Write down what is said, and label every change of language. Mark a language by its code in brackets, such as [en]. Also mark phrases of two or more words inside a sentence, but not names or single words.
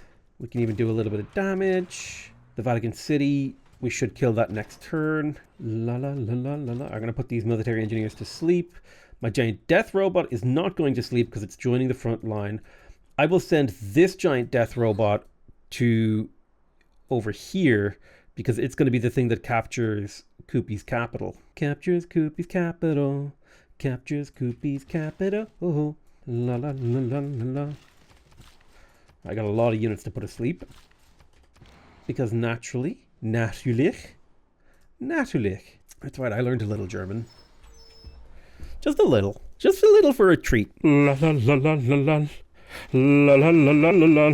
[en] We can even do a little bit of damage. The Vatican City, we should kill that next turn. La la la la la la. I'm going to put these military engineers to sleep. My giant death robot is not going to sleep because it's joining the front line. I will send this giant death robot to over here because it's going to be the thing that captures Kupi's capital. Captures Kupi's capital. Captures Kupi's capital. Oh. La la la la la la. I got a lot of units to put asleep. Because natürlich. That's right, I learned a little German. Just a little. Just a little for a treat. La la la la la la. La la la la la la.